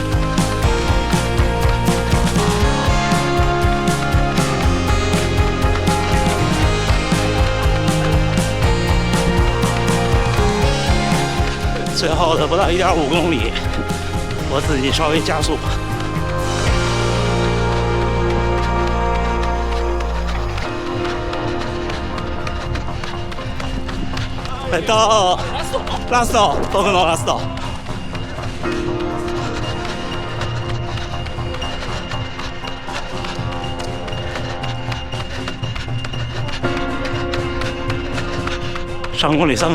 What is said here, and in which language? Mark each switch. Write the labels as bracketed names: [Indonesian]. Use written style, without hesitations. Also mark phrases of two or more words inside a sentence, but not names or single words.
[Chinese] 最后的不到1.5公里，我自己稍微加速。快到！ [Japanese] ラスト、僕のラスト。 [Chinese] 上公里3分